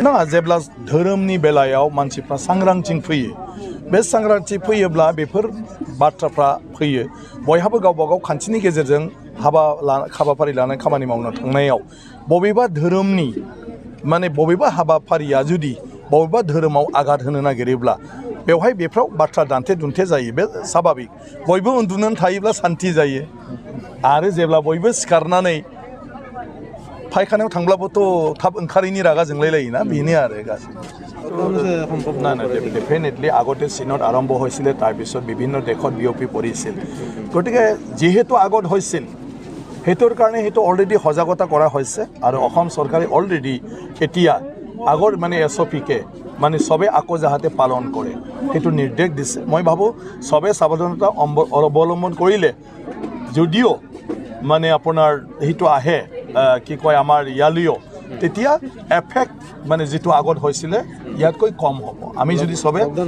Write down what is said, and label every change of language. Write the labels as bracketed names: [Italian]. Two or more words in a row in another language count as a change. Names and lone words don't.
[Bodo] ना जेब्ला धोरोमनि बेलायाव मानसिफ्रा सांग्रांथि फैयो बे सांग्रांथि फैयोब्ला बेफोर बाथ्राफ्रा फैयो बयहाबो गावबा गाव खान्थिनि गेजेरजों हाबाफारि लानाय खामानि मावनो थांनायाव बबेबा धोरोमनि माने बबेबा हाबाफारिया जुदि बबेबा धोरोमाव आघात होनो नागिरोब्ला बेवहाय बेफ्राव बाथ्रा दान्थे दुन्थे जायो बे स्वाभाबिक बयबो उन्दुनानै थायोब्ला सान्थि जायो आरो जेब्ला बयबो सिखारनानै फायखानायाव थांब्लाबोथ' थाब ओंखारैनि रागा जोंलायलायोना बेनो आरो गासैबो ना डेफिनेटলি [Assamese] আগতে চীনত আৰম্ভ হৈছিলে তাৰপিছত বিভিন্ন দেশত বিয়পি পৰিছিল গতিকে যিহেতু আগত হৈছিল সেইটোৰ কাৰণে সেইটো অলৰেডি সজাগতা কৰা হৈছে আৰু অসম চৰকাৰে অলৰেডি এতিয়া আগৰ মানে এছঅ'পিকে মানে সবে আকৌ যাহাতে পালন কৰে সেইটো নিৰ্দেশ দিছে মই ভাবোঁ সবে সাৱধানতা অৱলম্বন কৰিলে যদিও মানে আপোনাৰ সেইটো আহে কি কয় আমাৰ ইয়ালৈও তেতিয়া এফেক্ট মানে যেটো আগত হৈছিলে ইয়াতকৈ কম হ'ব আমি যদি সবে